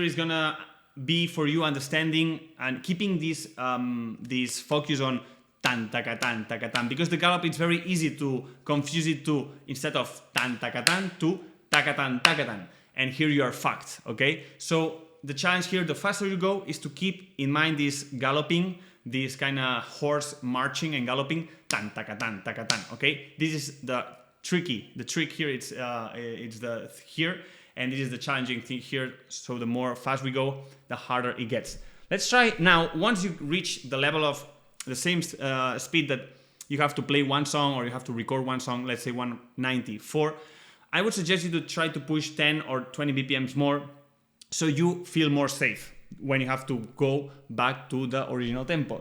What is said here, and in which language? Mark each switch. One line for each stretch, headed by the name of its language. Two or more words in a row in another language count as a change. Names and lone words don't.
English: is gonna be for you understanding and keeping this focus on tan taka tan, because the gallop it's very easy to confuse it to, instead of tan taka tan, to taka tan, and here you are fucked. Okay, so the challenge here, the faster you go, is to keep in mind this galloping, this kind of horse marching and galloping, tan taka tan. Okay, this is the trick here. It's the here, and this is the challenging thing here. So the more fast we go, the harder it gets. Let's try now. Once you reach the level of the same speed that you have to play one song or you have to record one song, let's say 194, I would suggest you to try to push 10 or 20 BPMs more, so you feel more safe when you have to go back to the original tempo.